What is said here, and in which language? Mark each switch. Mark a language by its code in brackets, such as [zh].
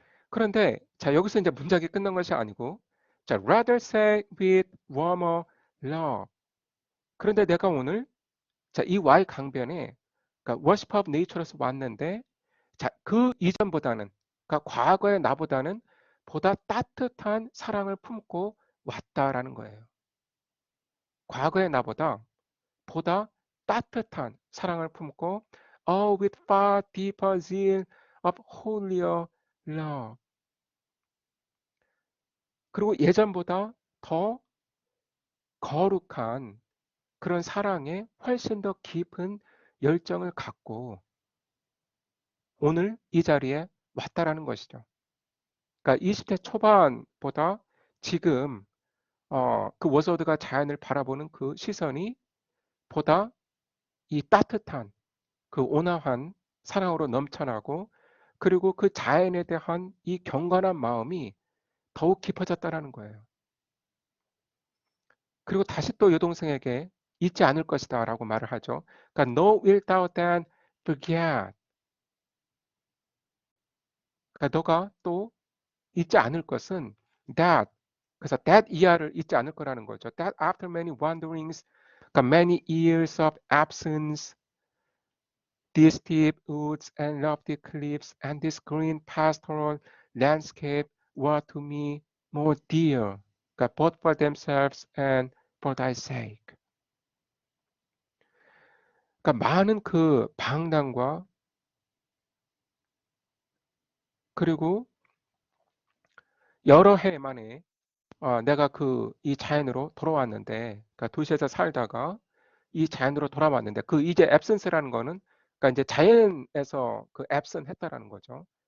[ko] 그런데 자, 여기서 이제 문장이 끝난 것이 아니고, 자, [en] rather say with warmer love. [ko] 그런데 내가 오늘 이 Y 강변에 그러니까 [en] worship of nature [ko] 에서 왔는데, 자, 그 이전보다는, 그러니까 과거의 나보다는 보다 따뜻한 사랑을 품고 왔다라는 거예요. 과거의 나보다 보다 따뜻한 사랑을 품고 [en] with far deeper zeal of holier love. [ko] 그리고 예전보다 더 거룩한 그런 사랑에 훨씬 더 깊은 열정을 갖고 오늘 이 자리에 왔다라는 것이죠. 그러니까 20대 초반보다 지금 그 워서드가 자연을 바라보는 그 시선이 보다 이 따뜻한 그 온화한 사랑으로 넘쳐나고, 그리고 그 자연에 대한 이 경건한 마음이 더욱 깊어졌다라는 거예요. 그리고 다시 또 여동생에게 잊지 않을 것이다 라고 말을 하죠. 그러니까 [en] no will thou then forget. [ko] 그러니까 너가 또 잊지 않을 것은 that. 그래서 that 이하를 잊지 않을 거라는 거죠. [en] That after many wanderings, [ko] 그러니까 [en] many years of absence, these steep woods and lofty cliffs and this green pastoral landscape were to me more dear, 그러니까 both for themselves and for thy sake. [ko] 그러니까 많은 그 방랑과 그리고 여러 해 만에 내가 이 자연으로 돌아왔는데, 그러니까 도시에서 살다가 이 자연으로 돌아왔는데, 그 이제 absence라는 거는, 그러니까 이제 자연에서 그 absent 했다라는 거죠.